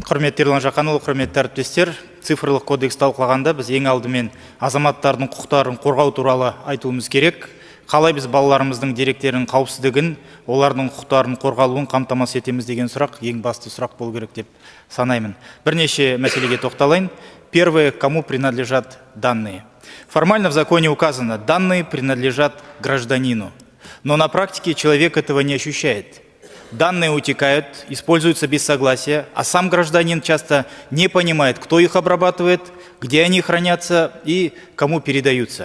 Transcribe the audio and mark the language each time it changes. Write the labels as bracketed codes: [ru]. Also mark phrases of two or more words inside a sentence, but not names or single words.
[kk] Құрметті Ерлан Жақанұлы, құрметті әріптестер, цифрлық кодекс талқылағанда біз ең алдымен азаматтардың құқықтарын қорғау туралы айтуымыз керек. Қалай біз балаларымыздың деректерінің қауіпсіздігін, олардың құқықтарын қорғалуын қамтамасыз етеміз деген сұрақ ең басты сұрақ болу керек деп санаймын. Бірнеше мәселеге тоқталайын. [ru] Первое, кому принадлежат данные. Формально в законе указано, данные принадлежат гражданину. Но на практике человек этого не ощущает. Данные утекают, используются без согласия, а сам гражданин часто не понимает, кто их обрабатывает, где они хранятся и кому передаются.